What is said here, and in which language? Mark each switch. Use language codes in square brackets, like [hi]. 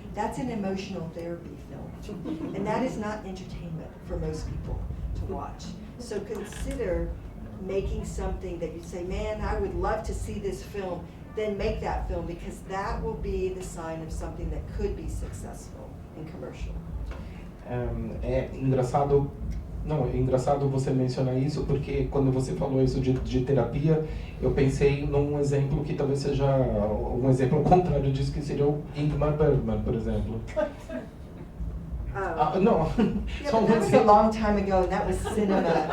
[en] That's an emotional therapy film, and that is not entertainment for most people to watch. So consider making something that you say, man, I would love to see this film. Then make that film, because that will be the sign of something that could be successful and commercial. [pt] É engraçado você mencionar isso, porque quando você falou isso de terapia, eu pensei num exemplo que talvez seja um exemplo contrário disso, que seria o Ingmar Bergman, por exemplo. [en] No. Yeah, but that was a long time ago, and that was cinema.